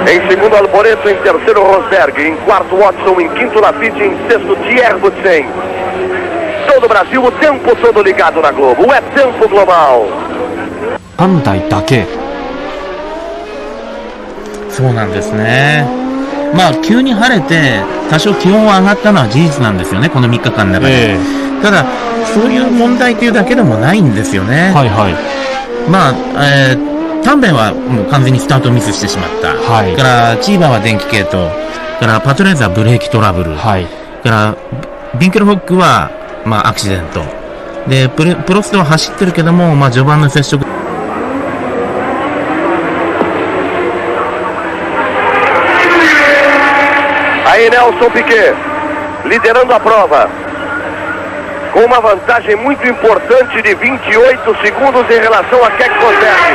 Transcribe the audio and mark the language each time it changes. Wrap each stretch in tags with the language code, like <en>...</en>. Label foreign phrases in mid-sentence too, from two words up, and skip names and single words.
<pt>segundo Alboreto, em terceiro Rosberg, em quarto Watson, em quinto Lafitte, em sexto Thierry Boutsen. Todo o Brasil o tempo todo ligado na Globo, é tempo global.</pt> <ja>3 台だけ。そうなんですね。まあ急に晴れて多少気温は上がったのは事実なんですよね、この3日間の中で、ただそういう問題というだけでもないんですよね。はいはい。まあ、タンベンはもう完全にスタートミスしてしまった、はい、からチーバーは電気系統からパトレーザーはブレーキトラブル、はい、からビンケルホックは、まあ、アクシデントでプロストは走ってるけども、まあ、序盤の接触</ja> <pt>Aí Nelson Piquet, liderando a prova, com uma vantagem muito importante de 28 segundos em relação a Keck Rosberg.</pt>